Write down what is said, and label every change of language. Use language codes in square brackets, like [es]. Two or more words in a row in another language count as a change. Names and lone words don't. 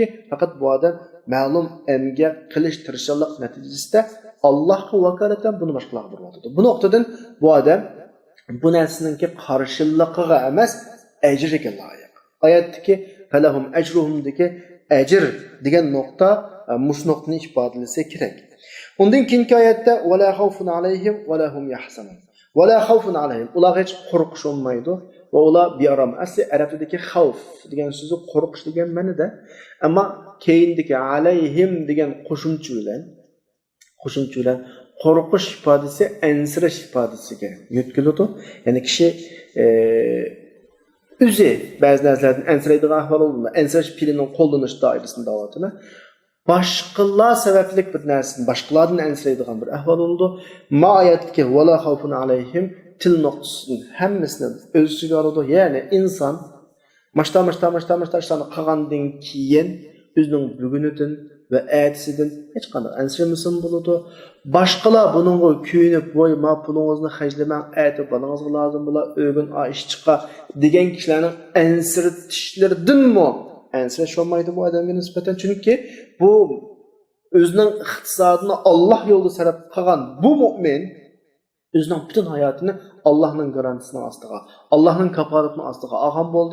[uz] Faqat bu odam ma'lum emgak qilish tirishchilik natijasida Allohga vakolatan buni boshqalarga beradi. Bu nuqtadan bu odam bu narsaningki qarshiligiga emas, ajriga loyiq. Oyatdagi falahum ajruhumdagi ajr degan nuqta mush nuqtani ifodalasa kerak. Undan keyingi oyatda [ar] ولا خوف عليهم ولا هم يحزنون. ولا خوف عليهم. [uz] Ular hech qo'rqish olmaydi va ular bearam. Asli arab tilidagi xavf degan so'zi qo'rqish degan ma'noda, ammo keyindagi alayhim degan qo'shimcha bilan qo'rqish ifodasi ansirash ifodasiga yetkaziladi. Ya'ni kishi o'zi ba'zi narsalardan ansiraydigan ahvol bo'ladi. Ansirash pilining qo'llanish doirasida davatini başqalar sababli bir narsani başqalardan ansiraydigan bir ahvol bo'ldi. Ma'ayatki [ar] ولا خوف عليهم [uz] til nuqtasini hammasini o'z ichiga oladi. Ya'ni inson mashta ishlarni qilgandan keyin o'zining bugunidan va ertasidan hech qanday ansiramasin bo'ladi. Boshqalar buningga kuyinib, "Voy, ma pulingizni xajlamang, erta bolangizga lozim bo'lar, o'g'in ish chiqa" degan kishilarning ansiratishlaridanmi ansirash olmaydi bu odamga nisbatan, chunki bu o'zining iqtisodini Alloh yo'lida sarf qilgan bu mu'min o'zining butun hayotini Allohning garantisining ostiga, Allohning kafolatining ostiga olgan bo'ldi.